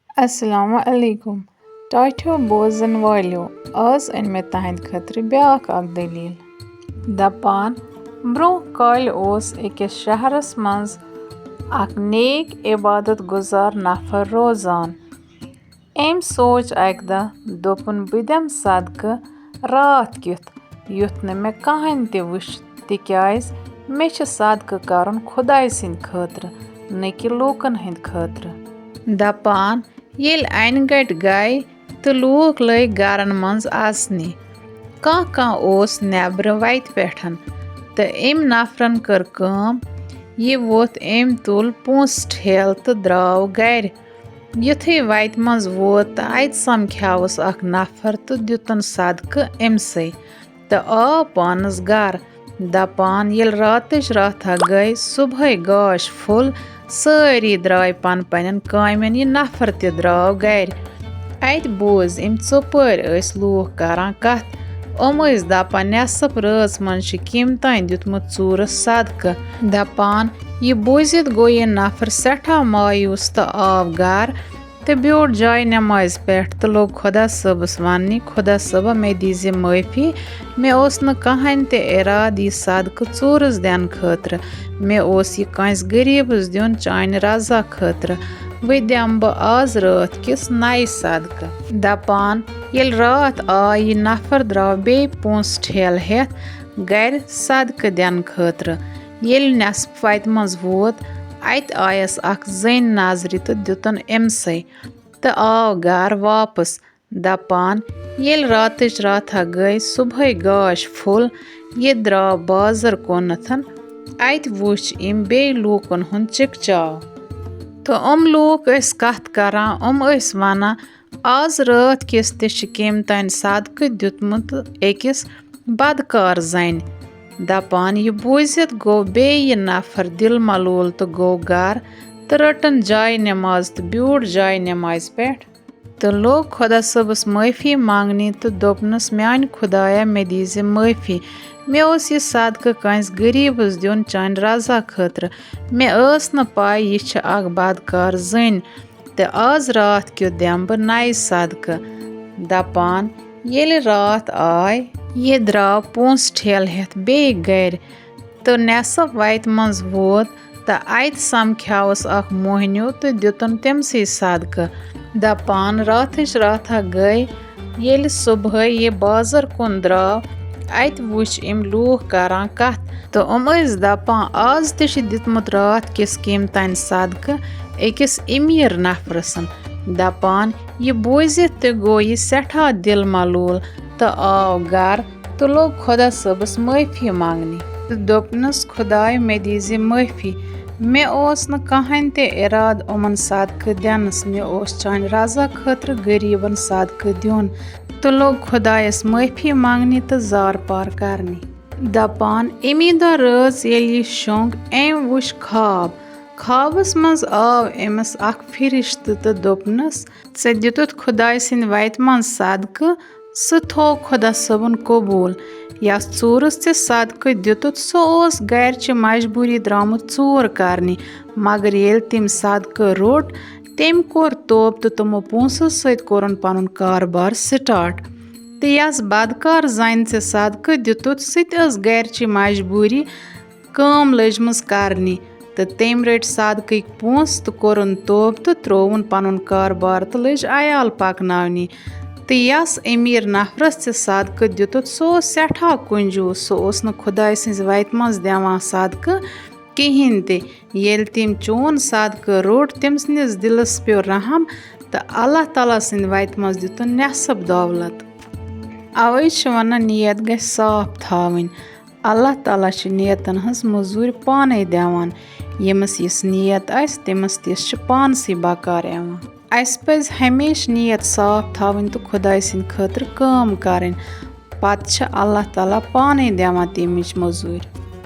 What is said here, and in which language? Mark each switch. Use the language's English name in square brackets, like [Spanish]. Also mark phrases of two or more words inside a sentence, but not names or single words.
[Arabic] السلام عليكم. [Kashmiri] Thankyou bozan waliyo. Az en me tahend khatri byak ak daleel. Dapan bro kal os ekis shahras manz ak neek ibadat guzar nafar rozan. Em soch akda dopun budem sadka raat kyuth yuth ne me kahan te wush tikyaiz me ch sadka karun khudai sin khatra ne ki lokan hind khatra. Dapan yel eingat gai to luk lay garan manz asni. Ka os nebra vait pethan te em nafran kar kam ye vot em tul post hel te draw gair. Yuthe vait manz vot ait samkhyavus ak nafar te dutan sadka emsay te a panas gar. Dapan yel ratish ratha gai subhay gash full sari drai panen kaimen ye nafar te draw gair. Ait boz im tsopar ais luk karan Kath is dapan nesap röz man shikim tain ditmut tsuras sadka. Dapan ye bozit go ye nafar setha mayus ta av gar te biot jai namaz peth te log khuda sabas vanni khuda saba me dize maafi me os na kahan te iradi sadka tsuras den khatra me os ye kans garibus dion chain raza khatra vidamba az raat kis nai sadka. Dapan yel raat ye nafar draw be post hel het gair sadka den khatra yel nesp vait manz vot ait ayas ak zain nazri te dutan emsay te aav gar vapas. Dapan yel ratish ratha gai subhay gash full ye draw bazar konathan ait wuch im be lukon hun chikchaw. To luk is kath karan is vana az raat kis te shikim tain sadka dutmut ekis badkar zain. Dapan ye bozit go be ye nafar dil malul te go gar te ratan jai namaz te biut jai namaz peth te log khuda sabas maafi mangni te dopnas mean khudaya me dize maafi me os ye sadka kans garibus dion chain raza khatra me as na pai ye ch ak badkar zain te az raat kyo demba nai sadka. Dapan yel raat ay ye draw post hel het be gair to nesa vait manz vot ta ait samkhyavus ak mohnyu te dutan temsi sadka. Dapan ratish ratha gai yel subhay ye bazar kon draw ait wuch im luk karan Kath to is dapan az te ditmut raat kis kim tain sadka ekis imir nafrasan. Dapan ye bozit te go ye setha dil malul te aav gar te log khuda sabas maafi mangni te dopnas khudai me dize maafi me os na kahan te irad sadka denas me os chain raza khatra gariban sadka dion te log khudais maafi mangni te zar par karni. Dapan imida röz yel ye shong em wush Khabas manz aav emas ak firisht te dopnas se ditut khudai sin vait man sadka se tho khuda sabun kobul yas tsuras te sadka ditut so os gair ch majburi dramut tsur karni magar yel tim sadka rot tem kor top te tomo ponsas sait koran panun karbar start te yas badkar zain se sadka ditut sit as gair ch majburi kam lejmas karni te tem ret sadka ik pons te koran top te trovun panun karbar te lej ayal paknavni te yas emir nafras te sadka ditut so setha kunju so os na khudai sin vait manz devan sadka kihin te yel tim chon sadka rot temsnis dilas pe raham te Allah taala sin vait manz ditun nesab davlat. Avai chwana niyat gai saaf thavin Allah taala ch niyatan has mazur panai devan yemas yes niyat ais temas tes ch pansi bakar evan. Ais paz hamish niyat saaf thavin to khudai sin khatra kam karin pat ch Allah taala panai devan temich mazur.